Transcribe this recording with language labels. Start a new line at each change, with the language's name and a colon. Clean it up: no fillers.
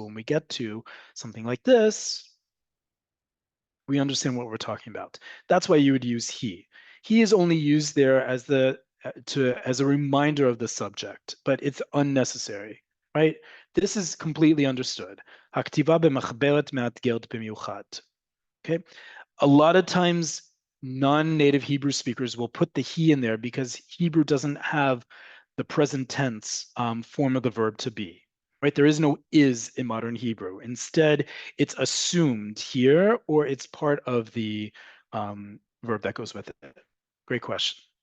English: So when we get to something like this, we understand what we're talking about. That's why you would use he. He is only used there as as a reminder of the subject, but it's unnecessary, right? This is completely understood.
Hebrew: הכתיבה במחברת מאתגרת במיוחד.
English: Okay. A lot of times non-native Hebrew speakers will put the he in there because Hebrew doesn't have the present tense form of the verb to be, right? There is no is in modern Hebrew. Instead, it's assumed here, or it's part of the verb that goes with it. Great question.